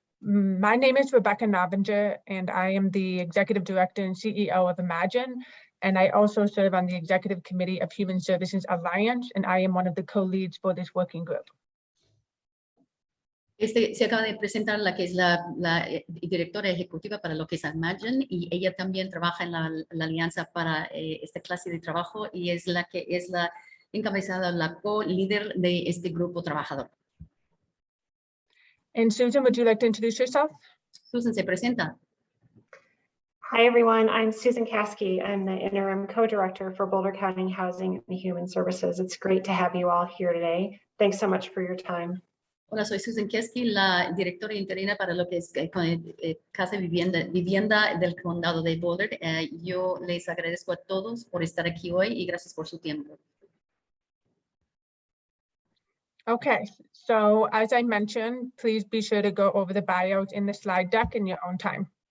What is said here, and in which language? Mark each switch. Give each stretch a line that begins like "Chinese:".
English: My name is Rebecca Novinger, and I am the Executive Director and CEO of Imagine. And I also serve on the Executive Committee of Human Services Alliance, and I am one of the co-leads for this working group.
Spanish: Se acaba de presentar la que es la directora ejecutiva para lo que es Imagine, y ella también trabaja en la alianza para esta clase de trabajo y es la que es la encabezada, la co-líder de este grupo trabajador.
English: And Susan, would you like to introduce yourself?
Spanish: Susan se presenta.
English: Hi, everyone. I'm Susan Caskey. I'm the interim co-director for Boulder County Housing and Human Services. It's great to have you all here today. Thanks so much for your time.
Spanish: Hola, soy Susan Caskey, la directora interina para lo que es Casa y Vivienda del Condado de Boulder. Yo les agradezco a todos por estar aquí hoy y gracias por su tiempo.
English: Okay, so as I mentioned, please be sure to go over the bios in the slide deck in your own time.